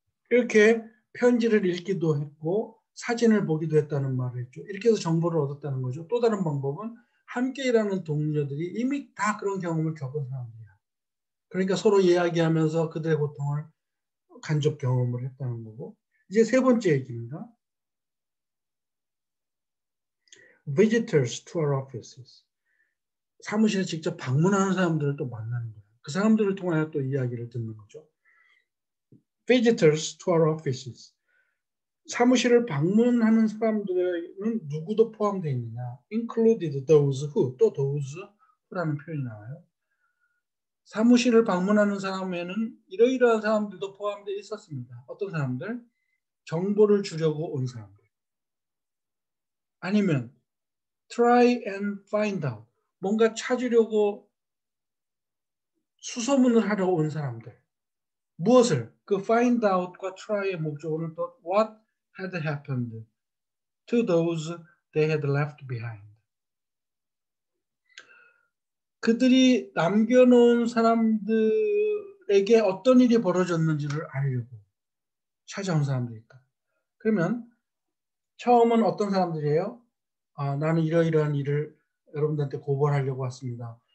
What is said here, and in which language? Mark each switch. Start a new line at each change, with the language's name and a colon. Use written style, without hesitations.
Korean: 이렇게 편지를 읽기도 했고 사진을 보기도 했다는 말을 했죠. 이렇게 해서 정보를 얻었다는 거죠. 또 다른 방법은 함께 일하는 동료들이 이미 다 그런 경험을 겪은 사람들이야. 그러니까 서로 이야기하면서 그들의 고통을 간접 경험을 했다는 거고. 이제 세 번째 얘기입니다.
English: Visitors to our offices.
Korean: 사무실에 직접 방문하는 사람들을 또 만나는 거예요. 그 사람들을 통하여 또 이야기를 듣는 거죠.
English: Visitors to our offices.
Korean: 사무실을 방문하는 사람들은 누구도 포함되어 있느냐?
English: Included those who,
Korean: 또
English: those who라는
Korean: 표현이 나와요. 사무실을 방문하는 사람에는 이러이러한 사람들도 포함되어 있었습니다. 어떤 사람들? 정보를 주려고 온 사람들. 아니면
English: try and find out.
Korean: 뭔가 찾으려고 수소문을 하러 온 사람들. 무엇을?
English: 그 find out과 try의
Korean: 목적어는 또
English: what had happened to those they had left behind.
Korean: 그들이 남겨놓은 사람들에게 어떤 일이 벌어졌는지를 알려고 찾아온 사람들이 있다. 그러면 처음은 어떤 사람들이에요? 나는 이러이러한 일을 여러분들한테 고발하려고 왔습니다.